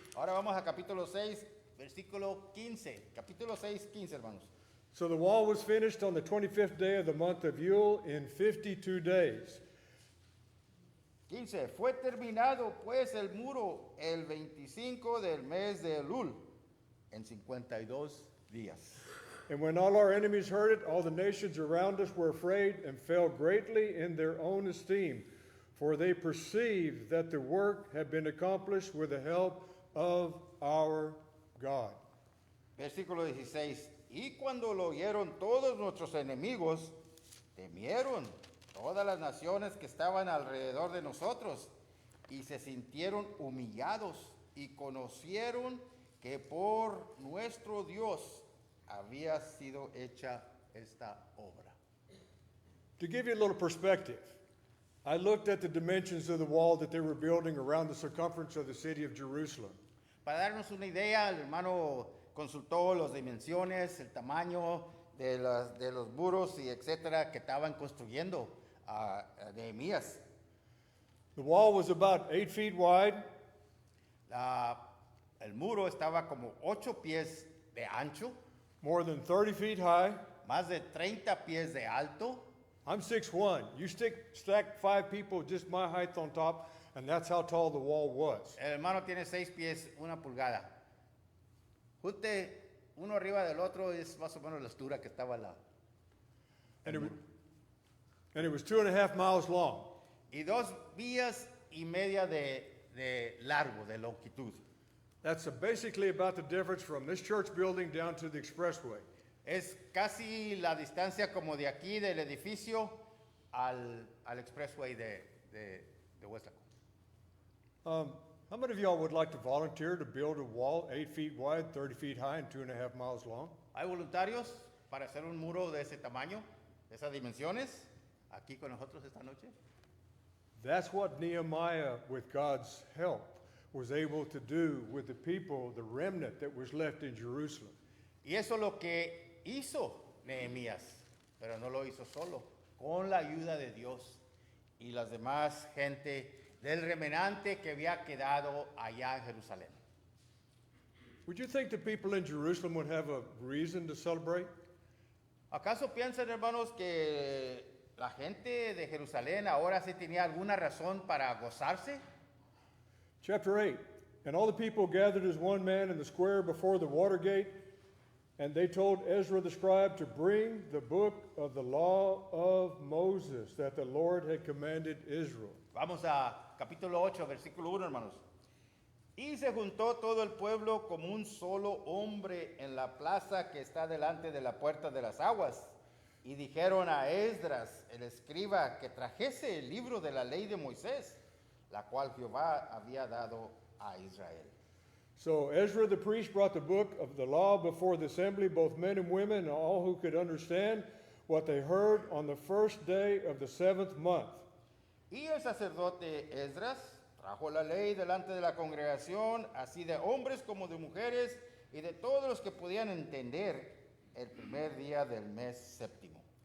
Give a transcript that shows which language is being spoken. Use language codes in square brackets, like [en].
[es] Ahora vamos a capítulo 6, versículo 15. Capítulo 6, 15, hermanos. [en] So the wall was finished on the 25th day of the month of Yule in 52 days. 15. [es] Fue terminado pues el muro el 25 del mes de Elul en 52 días. [en] And when all our enemies heard it, all the nations around us were afraid and fell greatly in their own esteem, for they perceived that the work had been accomplished with the help of our God. [es] Versículo 16. Y cuando lo oyeron todos nuestros enemigos, temieron todas las naciones que estaban alrededor de nosotros y se sintieron humillados y conocieron que por nuestro Dios había sido hecha esta obra. [en] To give you a little perspective, I looked at the dimensions of the wall that they were building around the circumference of the city of Jerusalem. [es] Para darnos una idea, el hermano consultó las dimensiones, el tamaño de los muros y etcétera que estaban construyendo a Nehemías. [en] The wall was about 8 feet wide, [es] El muro estaba como 8 pies de ancho, [en] more than 30 feet high. [es] más de 30 pies de alto. [en] I'm 6'1". You stack 5 people just my height on top, and that's how tall the wall was. [es] El hermano tiene 6 pies, 1 pulgada. Junte uno arriba del otro es más o menos la altura que estaba la. [en] And it was 2.5 miles long. [es] Y 2 vías y media de largo, de longitud. [en] That's basically about the difference from this church building down to the expressway. [es] Es casi la distancia como de aquí del edificio al expressway de Westlaco. [en] How many of y'all would like to volunteer to build a wall 8 feet wide, 30 feet high, and 2.5 miles long? [es] ¿Hay voluntarios para hacer un muro de ese tamaño, de esas dimensiones, aquí con nosotros esta noche? [en] That's what Nehemiah, with God's help, was able to do with the people, the remnant that was left in Jerusalem. [es] Y eso es lo que hizo Nehemías, pero no lo hizo solo. con la ayuda de Dios y las demás gente del remanente que había quedado allá en Jerusalén. [en] Would you think the people in Jerusalem would have a reason to celebrate? [es] ¿Acaso piensan, hermanos, que la gente de Jerusalén ahora sí tenía alguna razón para gozarse? [en] Chapter 8. And all the people gathered as one man in the square before the water gate, and they told Ezra the scribe to bring the book of the law of Moses that the Lord had commanded Israel. [es] Vamos a capítulo 8, versículo 1, hermanos. Y se juntó todo el pueblo como un solo hombre en la plaza que está delante de la puerta de las aguas. Y dijeron a Esdras, el escriba, que trajese el libro de la ley de Moisés, la cual Jehová había dado a Israel. [en] So Ezra the priest brought the book of the law before the assembly, both men and women, and all who could understand what they heard on the first day of the seventh month. [es] Y el sacerdote Esdras trajo la ley delante de la congregación, así de hombres como de mujeres, y de todos los que podían entender el primer día del mes séptimo.